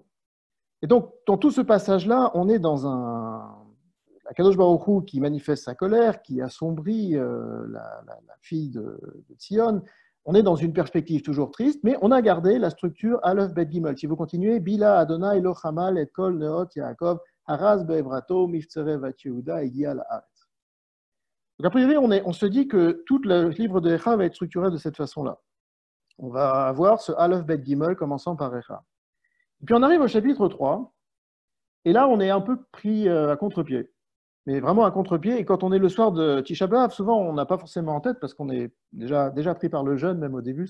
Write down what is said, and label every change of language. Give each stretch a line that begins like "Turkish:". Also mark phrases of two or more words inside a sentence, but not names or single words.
French: Et donc, dans tout ce passage-là, on est dans un
Hebrew: הקדוש ברוך הוא
French: qui manifeste sa colère, qui assombrit la fille de Tzion. On est dans une perspective toujours triste, mais on a gardé la structure
Hebrew: אלף בית גימל.
French: Si vous continuez,
Hebrew: בלע אדני לא חמל את כל נאות יעקב הרס בעברתו מבצרי בת יהודה הגיע לארץ.
French: Donc, a priori, on se dit que tout le livre de Echa va être structuré de cette façon-là. On va avoir ce
Hebrew: אלף בית גימל
French: commençant par Echa. Et puis on arrive au chapitre 3, et là, on est un peu pris à contre-pied. Mais vraiment à contre-pied. Et quand on est le soir de Tisha B'Av, souvent, on n'a pas forcément en tête, parce qu'on est déjà pris par le jeûne, même au début.